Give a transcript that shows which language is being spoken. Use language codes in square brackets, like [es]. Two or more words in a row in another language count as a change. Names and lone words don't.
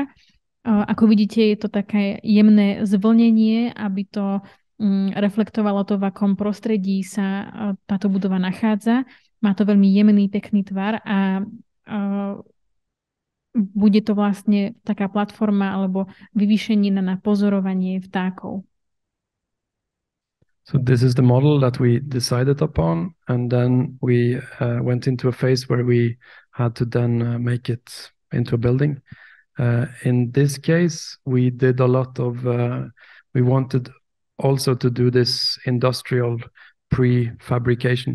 [sk] Ako vidíte, je to také jemné zvlnenie, aby to reflektovalo to, v akom prostredí sa táto budova nachádza. Má to veľmi jemný, pekný tvar a bude to vlastne taká platforma alebo vyvýšenina na pozorovanie vtákov. [en] So this is the model that we decided upon, and then we went into a phase where we had to then make it into a building. In this case, we did a lot of, we wanted also to do this industrial prefabrication.